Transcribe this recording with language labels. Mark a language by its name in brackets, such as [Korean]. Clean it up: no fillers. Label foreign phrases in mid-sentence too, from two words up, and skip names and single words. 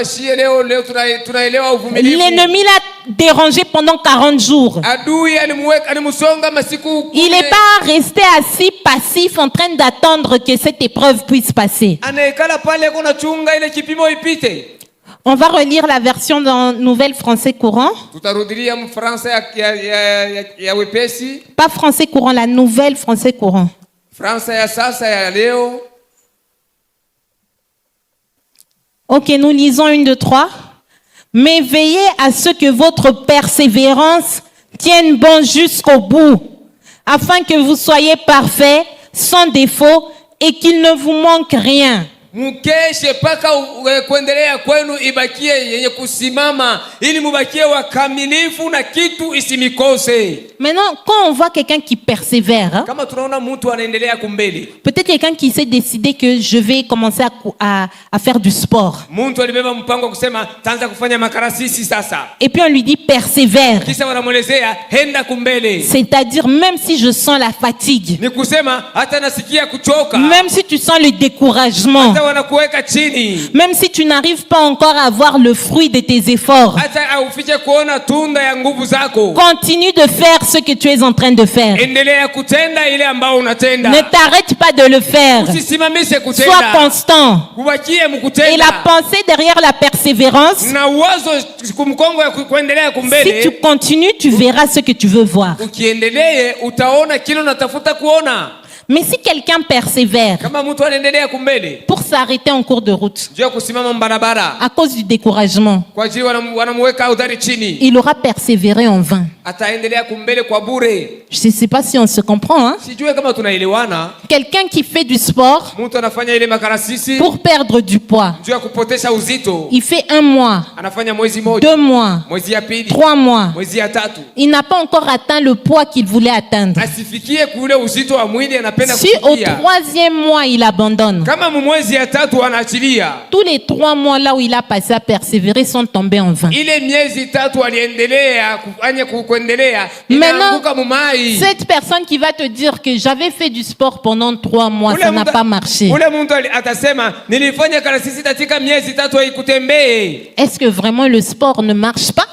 [French] L'ennemi l'a dérangé pendant 40 jours. Il n'est pas resté assis passif en train d'attendre que cette épreuve puisse passer. On va relire la version dans Nouvelle Français Courant. [Swahili] Tutarudilia mfransa ya wepesi, [French] Pas Français Courant, la Nouvelle Français Courant. [Swahili] Fransa ya sasa ya leo. [French] Ok, nous lisons 1, 2, 3. Mais veillez à ce que votre persévérance tienne bon jusqu'au bout, afin que vous soyez parfaits, sans défaut, et qu'il ne vous manque rien. [Swahili] Mkeshe paka kuendelea kwenu ibakie yenye kusimama ili mubakie wakamilifu na kitu isimikose. [French] Maintenant, quand on voit quelqu'un qui persévère, hein, [Swahili] Kama tunaona mtu anaendelea kumbele, [French] peut-être quelqu'un qui s'est décidé que je vais commencer à faire du sport. [Swahili] mtu alibeba mpango kusema taanza kufanya makarasisi sasa, [French] Et puis on lui dit persévère. [Swahili] kisha wanamuelezea henda kumbele, [French] C'est-à-dire même si je sens la fatigue, [Swahili] ni kusema hata nasikia kuchoka, [French] même si tu sens le découragement, [Swahili] hata wanakuweka chini, [French] même si tu n'arrives pas encore à voir le fruit de tes efforts, [Swahili] hata aufiche kuona tunda ya nguvu zako, [French] continue de faire ce que tu es en train de faire. [Swahili] endelea kutenda ile ambao unatenda. [French] Ne t'arrête pas de le faire. [Swahili] Usisimamishe [French] Sois [Swahili] kutenda, [French] constant. [Swahili] kubakie [French] Et [Swahili] mkutenda. [French] la pensée derrière la persévérance, [Swahili] Na uwazo kumkongo ya kuendelea [French] si tu [Swahili] kumbele, [French] continues, tu verras ce que tu veux voir. [Swahili] ukiendelee utaona kile unatafuta kuona. [French] Mais si quelqu'un persévère [Swahili] Kama mtu anaendelea kumbele [French] pour s'arrêter en cours de route [Swahili] juu ya kusimama mbarabara [French] à cause du découragement, [Swahili] kwa ajili wanamuweka udhari chini, [French] il aura persévéré en vain. [Swahili] ataendelea kumbele kwa bure. [French] Je ne sais pas si on se comprend. Hein? [Swahili] Sijue kama tunaelewana. [French] Quelqu'un qui fait du sport [Swahili] Mtu anafanya ile makarasisi [French] pour perdre du poids, [Swahili] juu ya kupotesha uzito, [French] il fait 1 mois, [Swahili] anafanya mwezi moja, [French] 2 mois, [Swahili] mwezi ya pili, [French] 3 mois. [Swahili] mwezi ya tatu, [French] Il n'a pas encore atteint le poids qu'il voulait atteindre. [Swahili] asifikie kule uzito wa mwili anapenda [French] Si au [Swahili] kufikia. [French] 3e mois, il abandonne, [Swahili] Kama mwezi ya tatu anaachilia, [French] tous les 3 mois là où il a passé à persévérer sont tombés en vain. [Swahili] ile miezi tatu aliendelea kufanya kuendelea, [French] Maintenant, [Swahili] inaanguka mumai. [French] cette personne qui va te dire que j'avais fait du sport pendant 3 mois, ça n'a pas marché. [Swahili] Ule mtu atasema nilifanya karasisi katika miezi tatu haikutembee. [French] Est-ce que vraiment le sport ne marche pas?